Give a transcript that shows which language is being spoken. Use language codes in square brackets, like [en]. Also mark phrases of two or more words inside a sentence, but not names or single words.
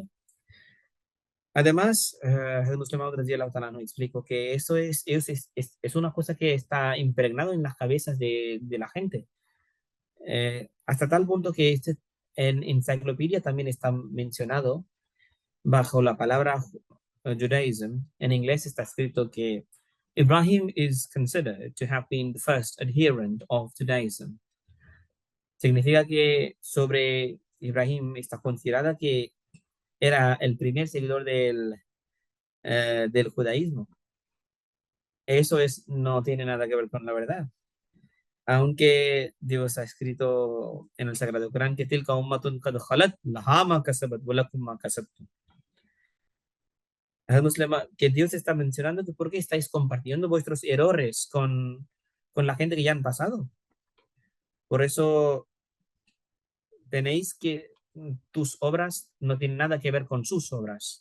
[es] Además, el musulmán no explico que eso es una cosa que está impregnado en las cabezas de la gente. Hasta tal punto que en enciclopedia también está mencionado bajo la palabra Judaism. En inglés está escrito que Ibrahim [en] is considered to have been the first adherent of Judaism. [es] Significa que sobre Ibrahim está considerada que era el primer seguidor del judaísmo. Eso no tiene nada que ver con la verdad. Aunque Dios ha escrito en el Sagrado Corán que [ar] تلك أمة قد خلت لها ما كسبت ولكم ما كسبتم. [es] Que Dios está mencionando que por qué estáis compartiendo vuestros errores con la gente que ya han pasado. Por eso tenéis que tus obras no tienen nada que ver con sus obras.